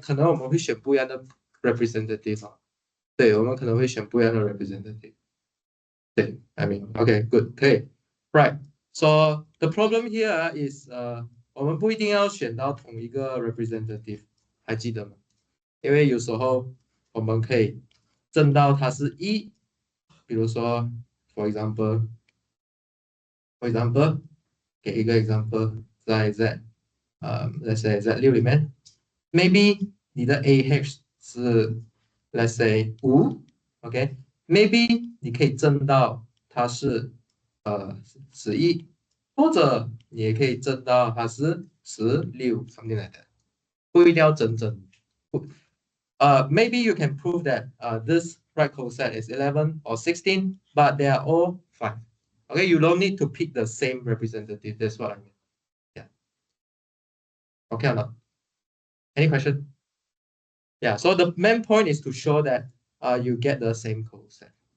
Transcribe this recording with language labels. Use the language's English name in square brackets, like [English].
[Chinese] 可能我们会选不一样的 representative 啊。对，我们可能会选不一样的 representative。对， [English] I mean, okay, good， [Chinese] 可以。 [English] Right. So the problem here is [Chinese] 我们不一定要选到同一个 representative，还记得吗？因为有时候我们可以证到它是一，比如说 [English] for example， [Chinese] 给一个 example，在 [English] let's say [Chinese] Z6里面 ， [English] maybe [Chinese] 你的 AH 是 let's say 5，OK，maybe 你可以证到它是11，或者你也可以证到它是16， [English] something like that， [Chinese] 不一定要整整。 [English] Maybe you can prove that this right coset is 11 or 16, but they are all 5. Okay, you don't need to pick the same representative. That's what I mean. Yeah. Okay or not? Any question? Yeah, so the main point is to show that you get the same coset.